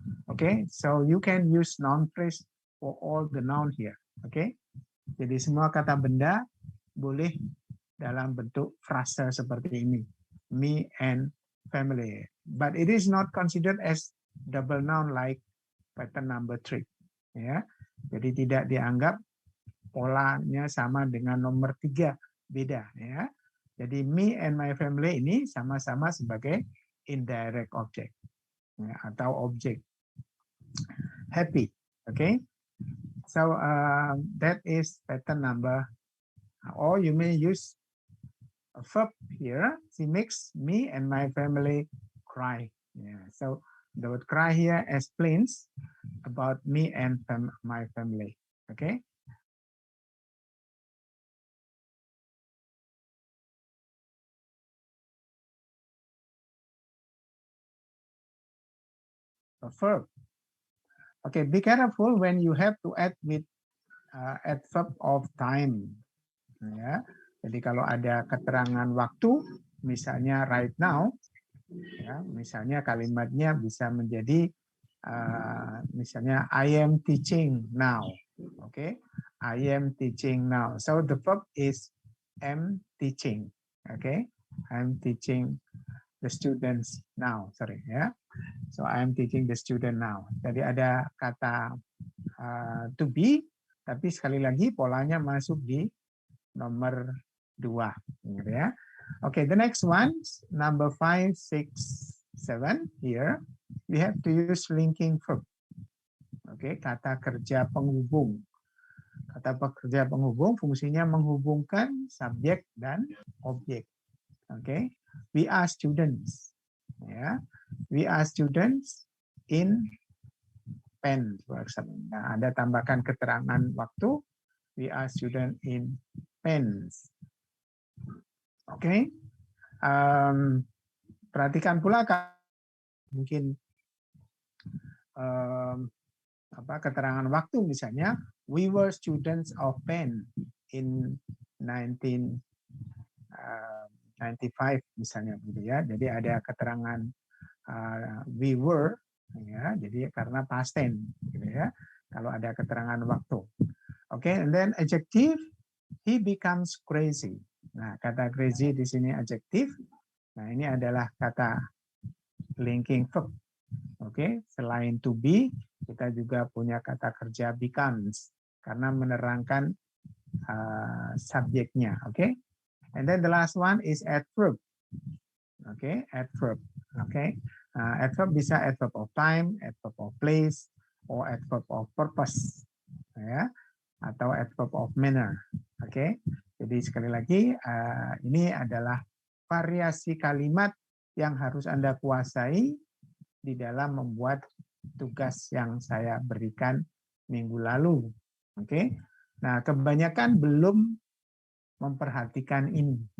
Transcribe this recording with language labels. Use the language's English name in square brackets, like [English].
[English] Okay, so you can use non-phrase for all the noun here. [Indonesian] Okay, jadi semua kata benda boleh dalam bentuk frasa seperti ini, [English] me and family. But it is not considered as double noun like pattern number 3. [Indonesian] Ya, jadi tidak dianggap polanya sama dengan nomor 3, beda ya. Jadi me and my family ini sama-sama sebagai indirect object ya, atau objek. [English] Happy, okay? So that is pattern number. Or you may use a verb here. She makes me and my family cry. Yeah. So the word cry here explains about me and my family. Okay. A verb. Okay, be careful when you have to add with adverb of time. [Indonesian] Ya, jadi kalau ada keterangan waktu, misalnya [English] right now, [Indonesian] ya, misalnya kalimatnya bisa menjadi misalnya [English] I am teaching now. Okay, I am teaching now. So the verb is am teaching. Okay, I'm teaching the students now. Sorry ya. So I am teaching the student now. [Indonesian] Jadi ada kata to be, tapi sekali lagi polanya masuk di nomor 2. Gitu ya. [English] Okay, the next one, number 5, 6, 7 here, we have to use linking verb. [Indonesian] Okay, kata kerja penghubung. Kata kerja penghubung fungsinya menghubungkan subjek dan objek. [English] Okay, we are students. Ya, we are students in pen. [Indonesian] Nah, ada tambahkan keterangan waktu. [English] We are student in pens. [Indonesian] Oke, perhatikan pula mungkin keterangan waktu misalnya [English] we were students of pen in 1995 [Indonesian] misalnya gitu ya. Jadi ada keterangan [English] we were [Indonesian] ya, jadi karena past tense gitu ya. Kalau ada keterangan waktu. [English] Oke, and then adjective, he becomes crazy. [Indonesian] Nah, kata crazy di sini adjektif. Nah, ini adalah kata linking verb. Oke, selain to be, kita juga punya kata kerja becomes karena menerangkan subjeknya. [English] Oke, and then the last one is adverb. Oke, adverb. Oke, adverb bisa adverb of time, adverb of place, or adverb of purpose, ya, atau adverb of manner. [Indonesian] Oke, jadi sekali lagi ini adalah variasi kalimat yang harus Anda kuasai di dalam membuat tugas yang saya berikan minggu lalu. Oke, nah kebanyakan belum memperhatikan ini.